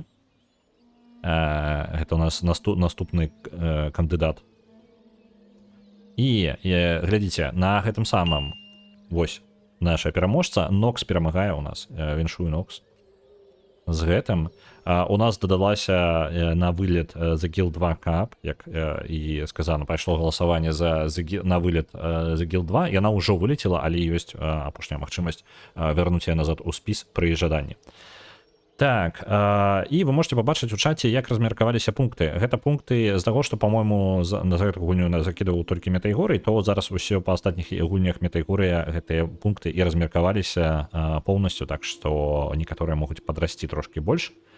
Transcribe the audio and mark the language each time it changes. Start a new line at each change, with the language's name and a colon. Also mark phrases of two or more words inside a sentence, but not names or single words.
Belarusian: Гэта у нас наступны кандыдат. І глядзіце, на гэтым самым, вось, наша пераможца, Нокс перамагае у нас, віншую Нокс. З гэтым у нас дадалася на вылет The Guild 2 Cup,
Ukrainian: як і сказано,
Belarusian: пайшло галасаванне на вылет The Guild 2, яна ўжо вылетела, але ёсць апошняя магчымасць вярнуць яе назад у спіс пры жаданні. Так, і вы можете пабачыць у чаце, як размеркаваліся пункты. Гэта пункты з таго, што, па-мойму, на гэту гульню закідаваў толькі Метайгорый, то зараз усё па астатніх гульнях Метайгорыя гэтыя пункты і размеркаваліся поўнасцю, так што некаторыя могуць падрасці трошкі больш.